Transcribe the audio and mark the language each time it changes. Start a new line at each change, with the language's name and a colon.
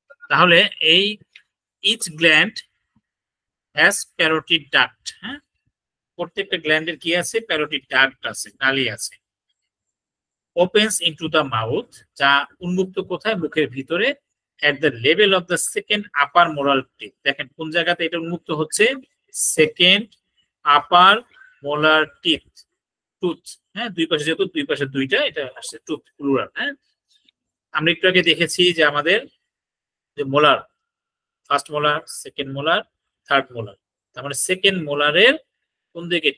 Bangla: তাহলে এই
English: Each gland has parotid duct.
Bangla: হ্যাঁ, প্রত্যেকটা গ্ল্যান্ডের কি আছে? প্যারোটিড ডাক্ট আছে, নালী আছে।
English: opens into the mouth,
Bangla: যা উন্মুক্ত কোথায়? মুখের ভিতরে।
English: at the level of the second upper molar teeth,
Bangla: দেখেন কোন জায়গাতে এটা উন্মুক্ত হচ্ছে?
English: Second upper molar teeth, tooth.
Bangla: হ্যাঁ, দুই পাশে যেহেতু দুই পাশে দুইটা, এটা আসছে
English: Tooth plural.
Bangla: হ্যাঁ, আমরা একটু আগে দেখেছি যে আমাদের যে molar, first molar, second molar, third molar, তার মানে সেকেন্ড মোলারের কোন দিকে?